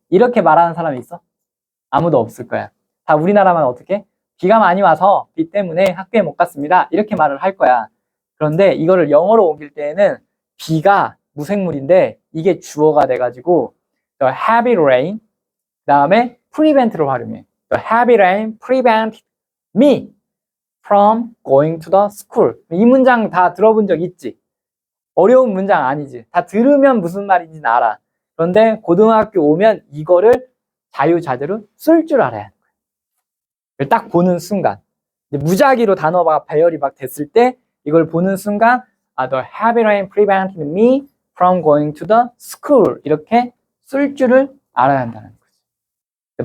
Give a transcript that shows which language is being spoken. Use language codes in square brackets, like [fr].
[ko] 이렇게 말하는 사람이 있어? 아무도 없을 거야. 다 우리나라 말 어떻게? 비가 많이 와서 비 때문에 학교에 못 갔습니다. 이렇게 말을 할 거야. 그런데 이거를 영어로 옮길 때에는 비가 무생물인데 이게 주어가 돼가지고 [en] the heavy rain [ko] 그 다음에 prevent를 활용해. [en] The heavy rain prevented me from going to the school. [ko] 이 문장 다 들어본 적 있지? 어려운 문장 아니지? 다 들으면 무슨 말인지는 알아. 그런데 고등학교 오면 이거를 자유자재로 쓸 줄 알아야 하는 거예요. 딱 보는 순간 무작위로 단어가 배열이 막 됐을 때 이걸 보는 순간 [en] the heavy rain prevented me from going to the school [ko] 이렇게 쓸 줄을 알아야 한다는 거죠.